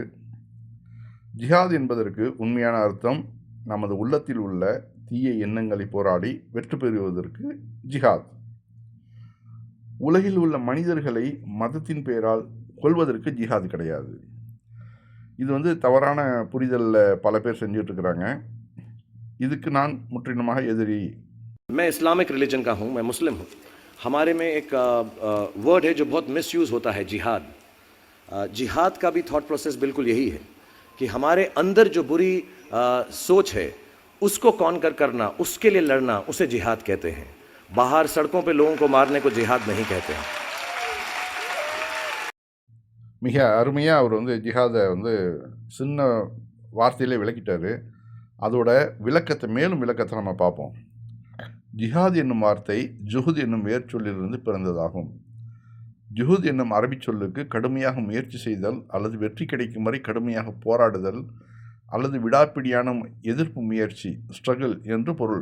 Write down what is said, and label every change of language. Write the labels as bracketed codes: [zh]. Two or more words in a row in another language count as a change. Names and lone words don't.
[ta] ஜிஹாத் என்பதற்கு உண்மையான அர்த்தம் நமது உள்ளத்தில் உள்ள தீய எண்ணங்களை போராடி வெற்றி பெறுவதற்கு ஜிஹாத். உலகில் உள்ள மனிதர்களை மதத்தின் பெயரால் கொல்வதற்கு ஜிஹாத் கிடையாது. இது தவறான புரிதலில் பல பேர் செஞ்சுட்டு இருக்கிறாங்க. இதுக்கு நான் முற்றிலுமாக எதிரி. [hi] मैं [en] Islamic religion [hi] का हूँ, मैं मुस्लिम हूँ. हमारे में एक वर्ड है जो बहुत मिसयूज़ होता है, जिहाद. जिहाद का भी [en] thought process [hi] बिल्कुल यही है कि हमारे अंदर जो बुरी सोच है उसको कॉन्कर करना, उसके लिए लड़ना, उसे जिहाद कहते हैं. बाहर सड़कों पे लोगों को मारने को जिहाद नहीं कहते हैं. [ta] மிக அருமையாக அவர் ஜிஹாதை சின்ன வார்த்தையிலே விளக்கிட்டார். அதோட மேலும் விளக்கத்தை நம்ம பார்ப்போம். ஜிஹாத் என்னும் வார்த்தை ஜுஹுத் என்னும் வேர்ச்சொல்லிலிருந்து பிறந்ததாகும். ஜுஹுத் என்னும் அரபி சொல்லுக்கு கடுமையாக முயற்சி செய்தல் அல்லது வெற்றி கிடைக்கும் வரை கடுமையாக போராடுதல் அல்லது விடாப்பிடியான எதிர்ப்பு முயற்சி, ஸ்ட்ரகிள் என்று பொருள்.